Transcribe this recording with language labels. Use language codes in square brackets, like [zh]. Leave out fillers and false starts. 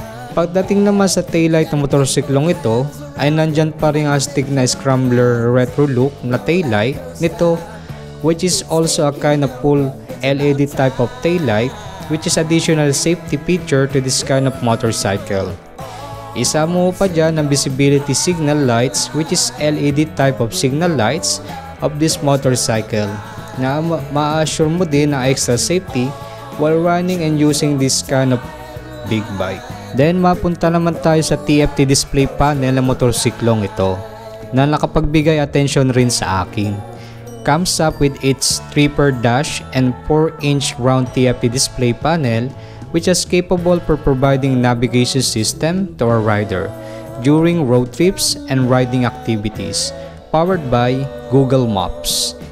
[tl] Pagdating naman sa taillight ng motorsiklong ito ay nandyan pa rin astig na scrambler retro look na taillight nito, [en] which is also a kind of full LED type of taillight, which is additional safety feature to this kind of motorcycle. [tl] Isama mo pa dyan ang [en] visibility signal lights, which is LED type of signal lights of this motorcycle [tl] na ma-assure mo din ng [en] extra safety while running and using this kind of big bike. [tl] Then mapunta naman tayo sa TFT display panel ng motorsiklong ito na nakapagbigay atensyon rin sa akin. [en] Comes up with its 3-per dash and 4-inch round TFT display panel which is capable for providing navigation system to our rider during road trips and riding activities, powered by Google Maps.